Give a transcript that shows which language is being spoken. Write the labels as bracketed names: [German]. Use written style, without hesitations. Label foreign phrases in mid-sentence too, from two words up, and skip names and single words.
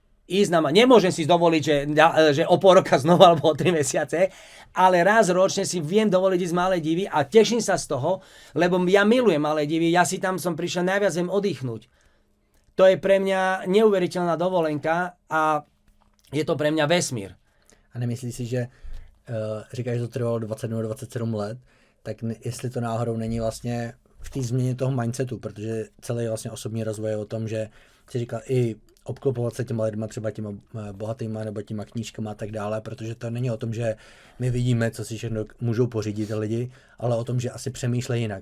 [Slovak] Nemôžem si dovoliť, že o pol roka znova alebo o 3 mesiace, ale raz ročne si viem dovoliť ísť Malé divy a teším sa z toho, lebo ja milujem Malé divy, ja si tam som prišiel najviac viem oddychnúť. To je pre mňa neuveriteľná dovolenka a je to pre mňa vesmír. [Czech] A nemyslíš si, že říkáš, že to trvalo 20 nebo 27 let, tak jestli to náhodou není vlastně v té změně toho mindsetu, protože celý vlastně osobní rozvoj je o tom, že si říkal i obklopovat se těma lidma, třeba těma bohatýma nebo těma knížkama a tak dále, protože to není o tom, že my vidíme, co si všechno můžou pořídit lidi, ale o tom, že asi přemýšlejí jinak.